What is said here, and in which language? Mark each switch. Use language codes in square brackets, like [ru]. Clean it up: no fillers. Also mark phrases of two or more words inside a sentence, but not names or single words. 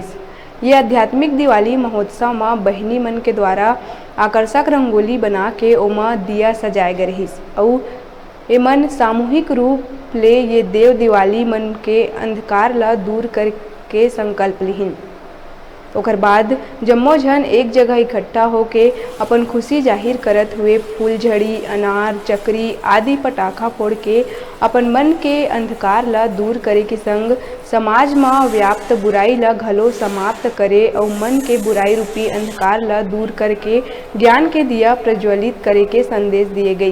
[hne] ये आध्यात्मिक दिवाली महोत्सव में बहनी मन के द्वारा आकर्षक रंगोली बना के ओमा दिया सजाए गए रहिस और एमन सामूहिक रूप ले ये देव दिवाली मन के अंधकार ला दूर करके संकल्प लिहिन। ओकर बाद जम्मो झन एक जगह इकट्ठा होके अपन खुशी जाहिर करत हुए फूलझड़ी, अनार, चकरी आदि पटाखा फोड़ के अपन मन के अंधकार ला दूर करे के संग समाज में व्याप्त बुराई ला घलो समाप्त करे और मन के बुराई रूपी अंधकार ला दूर करके ज्ञान के दिया प्रज्वलित करे के संदेश दिए गई।